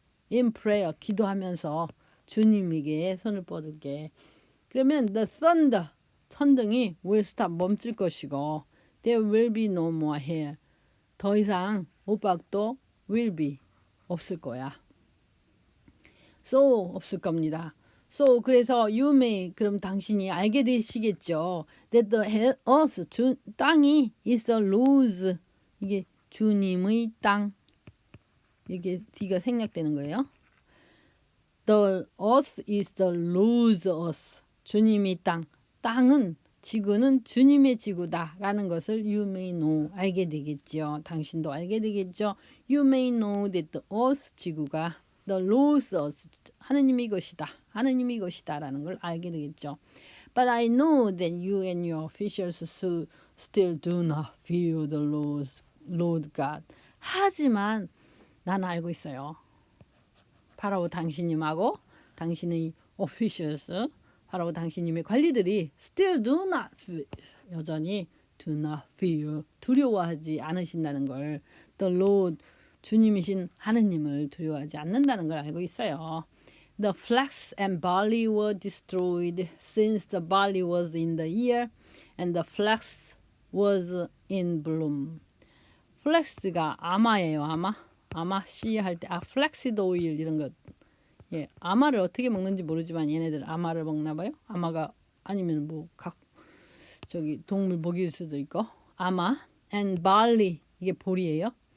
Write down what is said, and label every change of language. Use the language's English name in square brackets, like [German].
[English] in prayer, [Korean] 기도하면서 주님에게 손을 뻗을게. [English] 그러면 the thunder, 천둥이 will stop, [Korean] 멈출 것이고 [English] there will be no more hail. [Korean] 더 이상 우박도 [English] will be, [Korean] 없을 거야. So, 없을 겁니다. So, 그래서 [English] you may, [Korean] 그럼 당신이 알게 되시겠죠. [English] That the earth, 땅이 is the Lord's, [Korean] 이게 주님의 땅. 이게 D가 생략되는 거예요. [English] The earth is the Lord's earth. [Korean] 주님의 땅. 지구는 주님의 지구다라는 것을 [English] you may know, [Korean] 알게 되겠죠. 당신도 알게 되겠죠. [English] You may know that the earth, 지구가 the Lord's earth, [Korean] 하느님의 것이다라는 걸 알게 되겠죠. [English] But I know that you and your officials still do not fear the Lord God. [Korean] 하지만 나는 알고 있어요. 바로 당신님하고 당신의 officials, 바로 당신님의 관리들이 [English] still do not fear, [Korean] 여전히 do not fear, 두려워하지 않으신다는 걸, [English] the Lord, [Korean] 주님이신 하느님을 두려워하지 않는다는 걸 알고 있어요. [English] The flax and barley were destroyed since the barley was in the ear and the flax was in bloom. [Korean] 플렉스가 아마예요. 아마 씨 할 때 플렉시드 오일 이런 것. 예, 아마를 어떻게 먹는지 모르지만 얘네들 아마를 먹나 봐요. 아마가 아니면 뭐 동물 먹일 수도 있고. 아마 and barley, 이게 보리예요.